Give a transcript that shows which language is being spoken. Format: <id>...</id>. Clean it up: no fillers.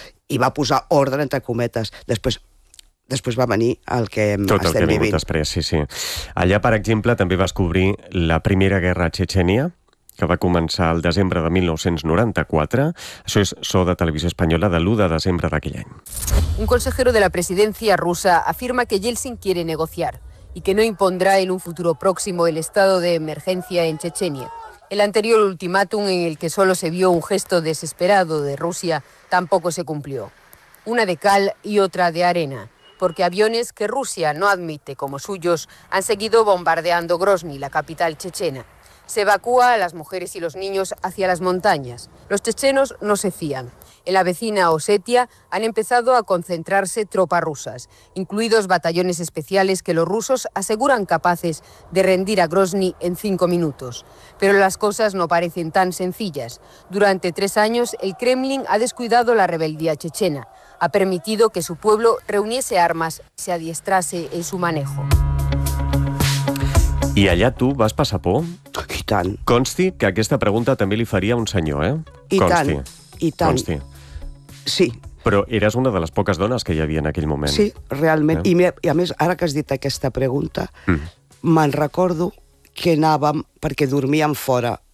<ca>I va posar ordre, entre cometes. Després va venir el que estem vivint. Tot el que ha vingut després, sí, sí. Allà, per exemple, també vas cobrir la primera guerra a Txetxènia, que va començar el desembre de 1994. Això és so de Televisió Espanyola de l'1 de desembre d'aquell any.</ca> <es>Un consejero de la presidencia rusa afirma que Yeltsin quiere negociar y que no impondrá en un futuro próximo el estado de emergencia en Chechenia. El anterior ultimátum, en el que solo se vio un gesto desesperado de Rusia, tampoco se cumplió. Una de cal y otra de arena, porque aviones que Rusia no admite como suyos han seguido bombardeando Grozny, la capital chechena. Se evacúa a las mujeres y los niños hacia las montañas. Los chechenos no se fían. En la vecina Osetia han empezado a concentrarse tropas rusas, incluidos batallones especiales que los rusos aseguran capaces de rendir a Grozny en 5 minutos. Pero las cosas no parecen tan sencillas. Durante 3 años, el Kremlin ha descuidado la rebeldía chechena. Ha permitido que su pueblo reuniese armas y se adiestrase en su manejo.</es> <ca>I allà tu vas passar por? I tant. Consti que aquesta pregunta també li faria un senyor, eh? I consti. Tant, i tant. Consti. Sí. Però eres una de les poques dones que hi havia en aquell moment. Sí, realment. Eh? I a més, ara que has dit aquesta pregunta, me'n recordo que anàvem, perquè dormíem fora</ca>